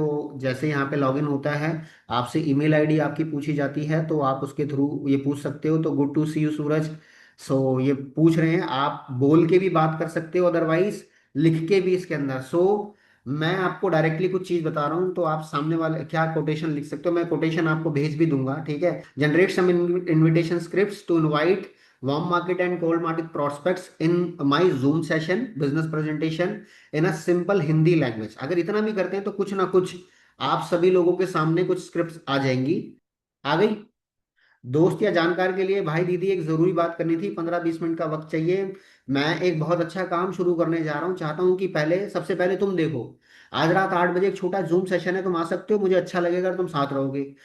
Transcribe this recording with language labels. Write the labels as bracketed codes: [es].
[hi] तो जैसे यहाँ पे लॉगिन होता है, आपसे ईमेल आईडी आपकी पूछी जाती है, तो आप उसके थ्रू ये पूछ सकते हो। तो [en] good to see you [hi] सूरज। सो ये पूछ रहे हैं, आप बोल के भी बात कर सकते हो, अदरवाइज लिख के भी इसके अंदर। सो मैं आपको डायरेक्टली कुछ चीज बता रहा हूँ, तो आप सामने वाले क्या कोटेशन लिख सकते हो, मैं कोटेशन आपको भेज भी दूंगा, ठीक है। [en] Generate some invitation scripts to invite warm market and cold market prospects in my Zoom session business presentation in a simple Hindi language. [hi] अगर इतना भी करते हैं तो कुछ ना कुछ आप सभी लोगों के सामने कुछ स्क्रिप्ट्स आ जाएंगी। आ गई? दोस्त या जानकार के लिए भाई दीदी एक जरूरी बात करनी थी, 15-20 मिनट का वक्त चाहिए। मैं एक बहुत अच्छा काम शुरू करने जा रहा हूँ, चाहता हूँ कि पहले सबसे पहले तुम देखो। आज रात 8 बजे एक छोटा जूम सेशन है, तुम आ सकते हो, मुझे अच्छा लगेगा अगर तुम साथ रहोगे।